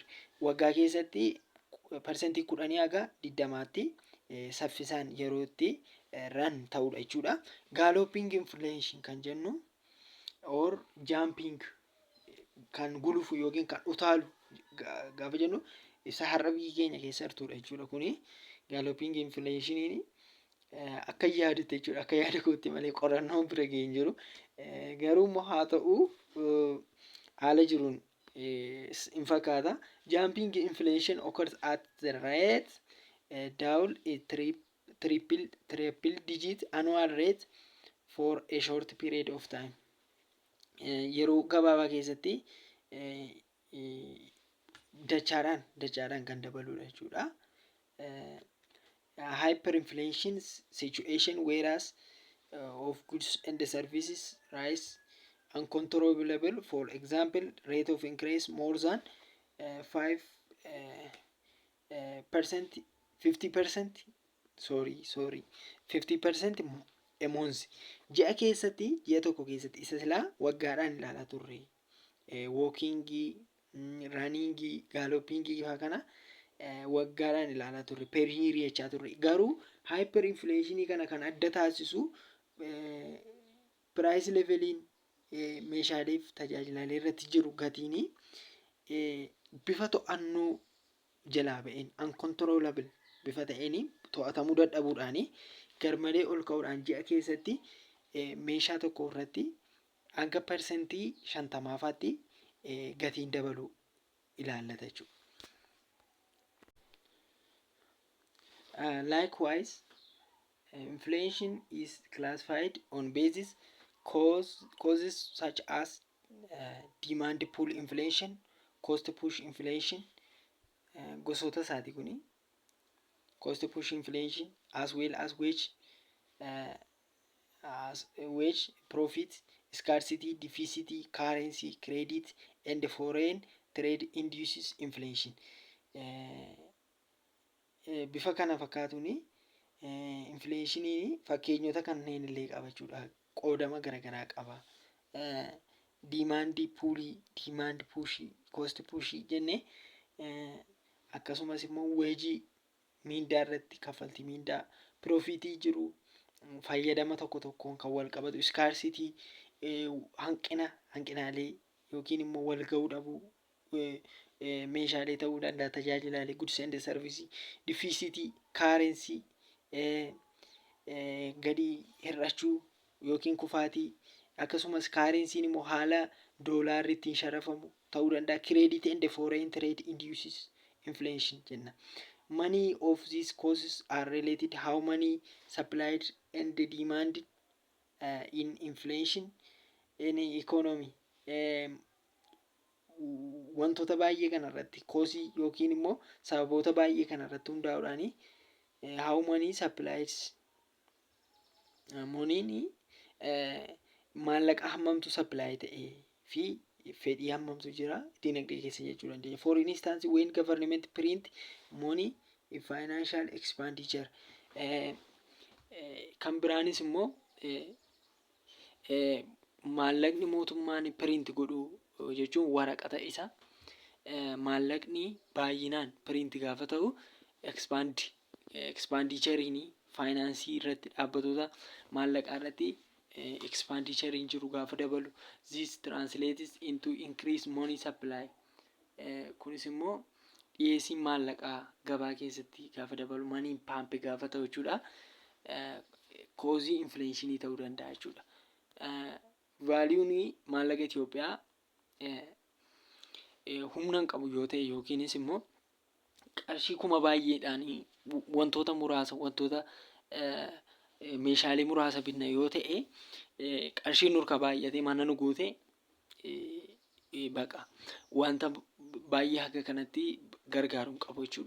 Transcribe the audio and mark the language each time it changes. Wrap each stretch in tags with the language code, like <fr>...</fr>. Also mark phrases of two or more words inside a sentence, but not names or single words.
<om>Waggaa keessatti persentii 10 haga 20tti saffisaan yeroo itti run ta'udha jechuudha.</om> <en>Galloping inflation</en> <om>kan jennu</om> <en>or jumping</en> <om>kan gulufu yookiin kan utaalu gaafa jennu isa har'a biyya keenya keessa jirtudha jechuudha. Kuni</om> <en>galloping inflation</en> <om>akka yaadatte jechuudha. Akka yaada kootti malee qorannoo bira ga'ee hin jiru. Garuu immoo haa ta'u haala jiruun hin fakkaata.</om> <en>Jumping inflation occurs at the rate double a triple digit annual rate for a short period of time.</en> <om>Yeroo gabaabaa keessatti dachaadhaan kan dabaludha jechuudha.</om> <en>Hyperinflation situation whereas of goods and services rise uncontrollable. For example, rate of increase more than 5% 50% 50% a month.</en> <om>Ji'a keessatti ji'a tokko keessatti isa silaa waggaadhaan ilaalaa turre. Walkingii, runningii, gallopingii fa'aa kana waggaadhaan ilaalaa turre.</om> <en>Per year</en> <om>jechaa turre. Garuu hyperinflationii kana kan adda taasisu</om> <en>price leveliin</en> <om>meeshaalee fi tajaajilaalee irratti jiru gatiin bifa to'annoo jalaa ba'een uncontrollable bifa ta'een to'atamuu dadhabuudhaan garmalee ol ka'uudhaan ji'a keessatti meeshaa tokko irratti hanga persentii 50ffaatti gatiin dabaluu ilaallata jechuudha.</om> <en>Likewise, inflation is classified on basis causes such as demand pull inflation, cost push inflation,</en> <om>gosoota isaati kuni.</om> <en>Cost push inflation as well as wage profit, scarcity, deficit, currency, credit, and foreign trade induces inflation.</en> <om>Bifa kana fakkaatuuni inflationii fakkeenyota kanneen illee qaba jechuudha. Qoodama garaagaraa qaba.</om> <en>Demand pushii, cost pushii</en> <om>jennee akkasumas immoo wage mindaa irratti kaffaltii mindaa, profitii jiru fayyadama tokko tokkoon kan wal qabatu, scarcity hanqinaalee yookiin immoo wal ga'uu dhabuu meeshaalee ta'uu danda'a, tajaajilaalee</om> <en>goods and service, deficit, currency</en> <om>gadi hir'achuu yookiin kufaatii, akkasumas currency immoo haala doolaarri ittiin sharafamu ta'uu danda'a.</om> <en>Credit and foreign trade induces inflation jenna. Many of these causes are related how money supplied and demand in inflation in economy.</en> <om>Wantoota baay'ee kanarratti koosii yookiin immoo sababoota baay'ee kanarratti hundaa'uudhaan</om> <en>how money supplies</en> <om>moniin maallaqa hammamtu supply ta'ee fi fedhii hammamtu jira dinagdee keessa jechuu dandeenya.</om> <en>For instance, when government print money financial expenditure.</en> <om>Kan biraanis immoo maallaqni mootummaan print godhu jechuun waraqata isa maallaqni baay'inaan print gaafa ta'u</om> <en>expand expenditure</en> <om>finaansii irratti dhaabbatoota maallaqaa irratti expenditure jiru gaafa dabalu</om> <en>this translates into increased money supply.</en> <om>Kunis immoo dhiyeessiin maallaqaa gabaa keessatti gaafa dabalu</om> <en>money pump</en> <om>gaafa ta'u jechuudha. Koozii infleeshinii ta'uu danda'a jechuudha. Vaaliyuun maallaqa Itoophiyaa humna hin qabu yoo ta'e yookiinis immoo qarshii kuma baay'eedhaan wantoota muraasa meeshaalee muraasa bitna yoo ta'e qarshiin nurka baay'atee mana nu guute baqa wanta baay'ee haga kanatti gargaaru hin qabu jechuudha.</om>